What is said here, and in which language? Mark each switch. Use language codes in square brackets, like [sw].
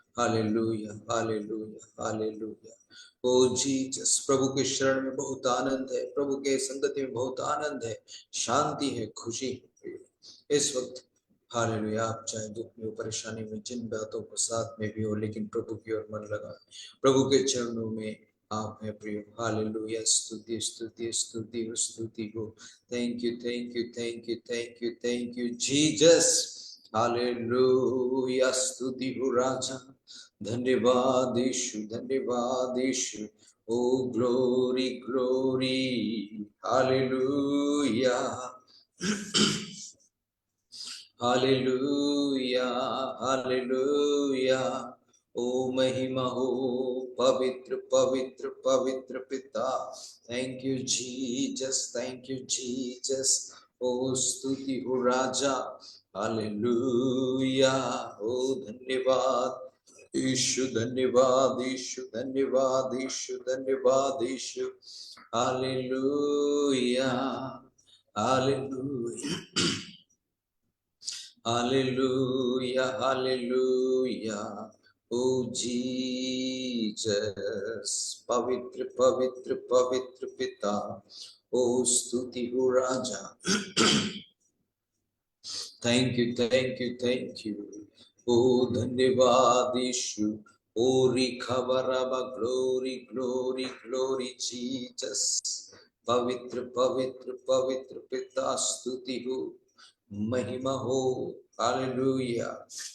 [hi] Hallelujah hallelujah hallelujah. ओ Jesus, प्रभु के शरण में बहुत आनंद है, प्रभु के संगति में बहुत आनंद है, शांति है, खुशी है प्रियो इस वक्त। हालेलुया, आप चाहे दुख में, परेशानी में, जिन बातों को साथ में भी हो, लेकिन प्रभु की ओर मन लगाए, प्रभु के चरणों में आप है प्रियो। हालेलुया, स्तुति स्तुति स्तुति स्तुति हो। [en] Thank you, thank you, thank you, thank you, thank you, Jesus. [hi] Hallelujah, स्तुति हो राजा, धन्यवाद यीशु, धन्यवाद यीशु। [en] Oh, glory, glory, hallelujah. [hi] Hallelujah hallelujah. ओ महिमा हो, पवित्र पवित्र पवित्र पिता, [en] Thank you Jesus, thank you Jesus. [hi] ओ स्तुति हो राजा, हालेलुया। ओ धन्यवाद यीशु, धन्यवाद यीशु, धन्यवाद यीशु, धन्यवाद यीशु। Hallelujah hallelujah Hallelujah, hallelujah. Oh Jesus, पवित्र पवित्र पवित्र पिता, ओ स्तुति हो राजा। [en] Thank you, thank you, thank you. [hi] Oh, धन्यवाद यीशु। Oh, रिखबराबा, [en] glory, glory, glory, Jesus. [hi] पवित्र पवित्र पवित्र पिता, स्तुति हो, महिमा हो। हालेलुया।